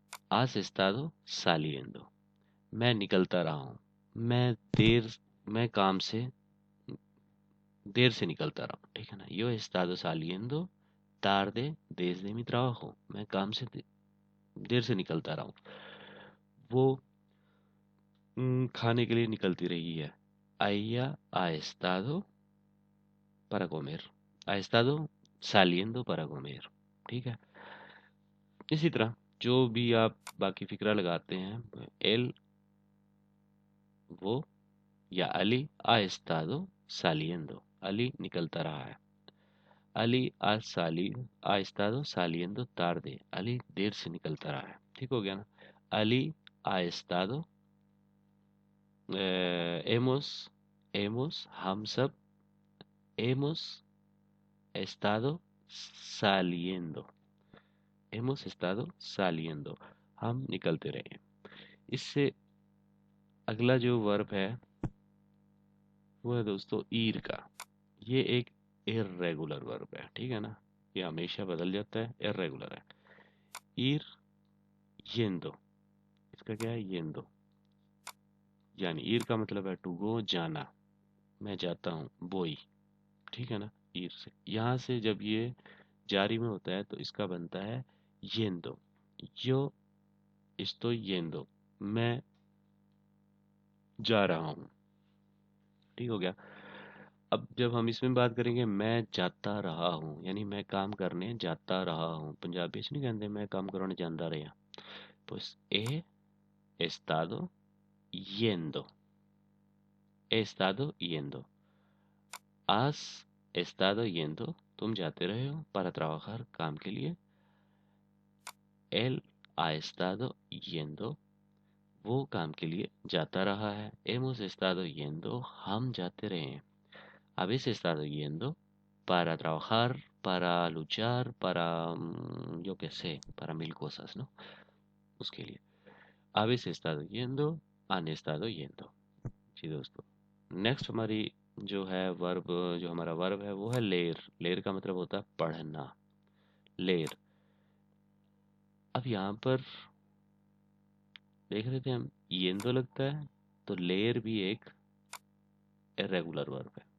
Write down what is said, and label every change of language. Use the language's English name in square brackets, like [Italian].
[Spanish] has estado saliendo, [Hindi] मैं निकलता रहा हूँ, मैं देर, मैं काम से देर से निकलता रहा हूँ, ठीक है ना। [Spanish] Yo he estado saliendo tarde desde mi trabajo, [Hindi] मैं काम से देर से निकलता रहा हूँ। वो खाने के लिए निकलती रही है, [Spanish] ella ha estado para comer, ha estado saliendo para comer, [Hindi] ठीक है। इसी तरह जो भी आप बाकी फिक्रा लगाते हैं, एल वो या Ali [Spanish] ha estado saliendo, [Hindi] Ali निकलता रहा है, Ali [Spanish] ha estado saliendo tarde, [Hindi] Ali देर से निकलता रहा है, ठीक हो गया ना। [Spanish] अली ha estado, hemos, [Hindi] हम सब [Spanish] hemos estado saliendo, hemos estado saliendo, [Hindi] हम निकलते रहे हैं। इससे अगला जो वर्ब है वो है दोस्तों ईर का, ये एक इर्रेगुलर वर्ब है, ठीक है ना, ये हमेशा बदल जाता है, इर्रेगुलर है। ईर येंदो, इसका क्या है, येंदो, यानी ईर का मतलब है टू गो, जाना, मैं जाता हूँ, बोई, ठीक है ना। ईर से, यहाँ से जब ये जारी में होता है तो इसका बनता है येंदो, यो [Spanish] estoy yendo, [Hindi] मैं जा रहा हूँ। ठीक हो गया। अब जब हम इसमें बात करेंगे, मैं जाता रहा हूँ, यानी मैं काम करने जाता रहा हूँ। पंजाबी च नहीं कहते मैं काम करने जाता रहा। [Spanish] Pues he estado yendo, he estado yendo, has estado yendo, [Hindi] तुम जाते रहे हो [Spanish] para trabajar, [Hindi] काम के लिए। [Spanish] él ha estado yendo, [Hindi] वो काम के लिए जाता रहा है। [Spanish] hemos estado yendo, [Hindi] हम जाते रहे हैं। [Spanish] habéis estado yendo para trabajar, para luchar, para yo qué sé, para mil cosas, ¿no? [Hindi] उसके लिए [Spanish] habéis estado yendo, han estado yendo। [Hindi] जी दोस्तों, नेक्स्ट हमारी जो है वर्ब, जो हमारा वर्ब है वो है लेर। लेर का मतलब होता है पढ़ना। लेर। अब यहाँ पर देख रहे थे हम, येंदो लगता है, तो लेर भी एक इरेगुलर वर्ब है।